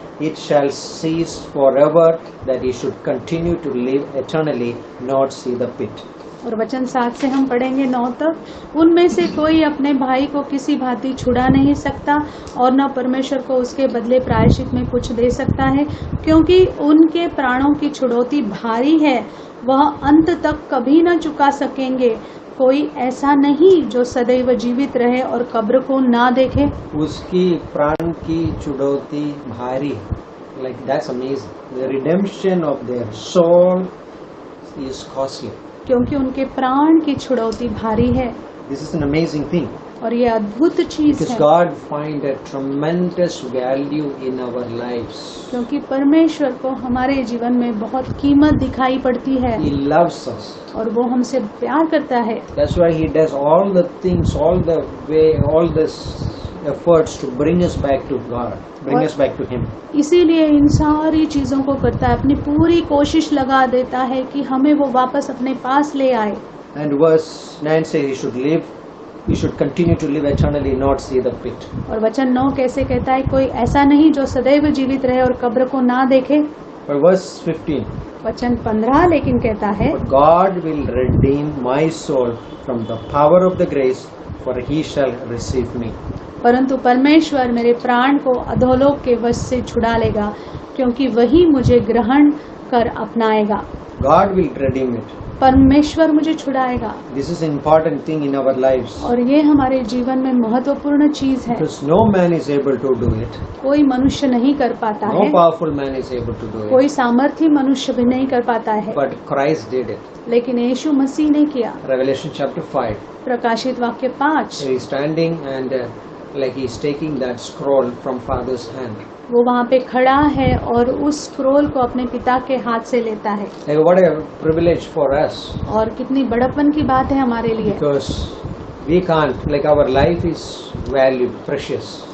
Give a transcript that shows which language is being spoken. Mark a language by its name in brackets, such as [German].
[English] It shall cease forever, that he should continue to live eternally, not see the pit. [Hindi] और वचन 7 से हम पढ़ेंगे 9 तक। उनमें से कोई अपने भाई को किसी भांति छुड़ा नहीं सकता और न परमेश्वर को उसके बदले प्रायश्चित में कुछ दे सकता है, क्योंकि उनके प्राणों की छुड़ौती भारी है, वह अंत तक कभी न चुका सकेंगे। कोई ऐसा नहीं जो सदैव जीवित रहे और कब्र को ना देखे। उसकी प्राण की छुड़ौती भारी है। [English] Like that's amazing. The redemption of their soul is costly. [Hindi] क्योंकि उनके प्राण की छुड़ौती भारी है। [English] This is an amazing thing. [Hindi] और ये अद्भुत चीज [English] Because [Hindi] है, [English] God find a tremendous value in our lives. [Hindi] क्योंकि परमेश्वर को हमारे जीवन में बहुत कीमत दिखाई पड़ती है [English] He loves us. [Hindi] और वो हमसे प्यार करता है। [English] That's why He does all the things, all the way, all this efforts to bring us back to God, bring us back to Him. [Hindi] इसीलिए इन सारी चीजों को करता है, अपनी पूरी कोशिश लगा देता है कि हमें वो वापस अपने पास ले आए। [English] And verse 9 says He should continue to live eternally, not see the pit. [Hindi] और वचन 9 कैसे कहता है, कोई ऐसा नहीं जो सदैव जीवित रहे और कब्र को ना देखे। [English] But verse 15, [Hindi] वचन 15 लेकिन कहता है, [English] but God will redeem my soul from the power of the grace, for He shall receive me. [Hindi] परंतु परमेश्वर मेरे प्राण को अधोलोक के वश से छुड़ा लेगा, क्योंकि वही मुझे ग्रहण कर अपनाएगा। [English] God will redeem it. [Hindi] परमेश्वर मुझे छुड़ाएगा। [English] This is an important thing in our lives. [Hindi] और ये हमारे जीवन में महत्वपूर्ण चीज है। [English] Because no man is able to do it. [Hindi] कोई मनुष्य नहीं कर पाता [English] No [Hindi] है, [English] powerful man is able to do it. [Hindi] कोई सामर्थी मनुष्य भी नहीं कर पाता है, [English] But Christ did it. [Hindi] लेकिन यीशु मसीह ने किया। [English] Revelation chapter 5. [Hindi] प्रकाशित वाक्य 5, [English] He is standing and like he is taking that scroll from Father's hand. [Hindi] वो वहाँ पे खड़ा है और उस स्क्रोल को अपने पिता के हाथ से लेता है। [English] Like what a privilege for us. [Hindi] और कितनी बड़प्पन की बात है हमारे लिए। [English] Because we can't, like our life is valued, precious.